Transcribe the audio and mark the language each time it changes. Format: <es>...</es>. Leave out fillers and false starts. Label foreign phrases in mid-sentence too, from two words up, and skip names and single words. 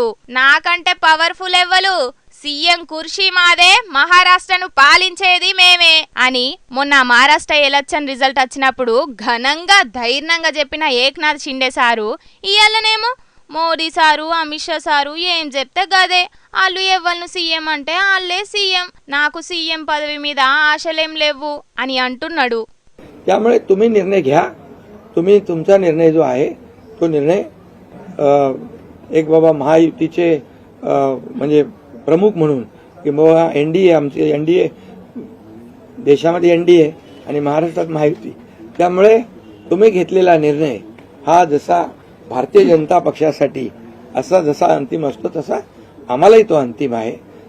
<te>నాకంటే పవర్ఫుల్ ఎవ్వలు, సీఎం కుర్చీ మాదే, మహారాష్ట్రను పాలించేది మేమే అని మొన్న మహారాష్ట్ర ఎలక్షన్ రిజల్ట్ వచ్చినప్పుడు ఘనంగా ధైర్యంగా చెప్పిన ఏక్నాథ్ షిండే సారు ఇయ్యాలనేమో మోదీ సారు అమిత్ షా సారు ఏం చెప్తే గదే, వాళ్ళు ఎవ్వరు సీఎం అంటే వాళ్ళే సీఎం, నాకు సీఎం పదవి మీద ఆశలేం లేవు అని అంటున్నాడు.</te> <mr>त्यामुळे तुम्ही निर्णय घ्या. तुम्ही तुमचा निर्णय जो आहे तो निर्णय एक बाबा महायुतीचे म्हणजे प्रमुख म्हणून की बाबा एनडीए आमचे एनडीए देशामध्ये एनडीए आणि महाराष्ट्रात महायुती, त्यामुळे तुम्ही घेतलेला निर्णय हा जसा भारतीय जनता पक्षासाठी असा जसा अंतिम असतो तसा आम्हालाही तो अंतिम आहे.</mr>